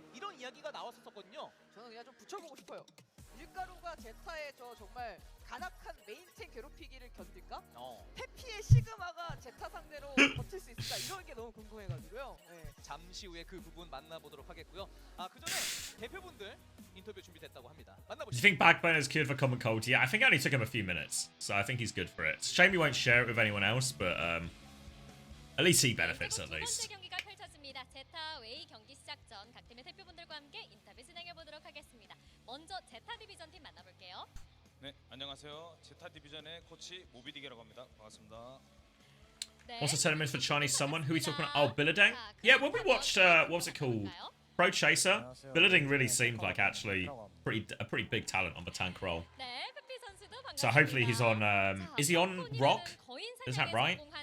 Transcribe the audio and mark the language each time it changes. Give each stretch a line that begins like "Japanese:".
Korean: 이런 이야기가 나왔었거든요. 저는 그냥 좀 붙여보고 싶어요. 밀가루가 제타의 저 정말 간악한 메인탱 괴롭히기를 견딜까? 해피의 시그마가 제타 상대로 버틸 수 있을까? 이런 게 너무 궁금해가지고요. 네. 잠시 후에 그 부분 만나보도록 하겠고요. 그 전에 대표분들 인터뷰 준비됐다고 합니다. 만나보시죠.
English: Do you think Backbone is cured for common cold? Yeah, I think it only took him a few minutes, so I think he's good for it. It's a shame he won't share it with anyone else, but at least he benefits at least.
Korean: 제타 웨이 경기 시작 전 각 팀의 대표분들과 함께 인터뷰 진행해 보도록 하겠습니다. 먼저 제타 디비전 팀 만나볼게요. 네, 안녕하세요. 제타 디비전의 코치 모비딕이라고 합니다. 반갑습니다.
English: Also telling me for Chinese someone. Who are we talking about? Oh, Billading? Yeah, when we watched, what was it called? Pro Chaser? Billading really seemed like actually a pretty big talent on the tank role. So hopefully he's on, is he on Rock? Is that right?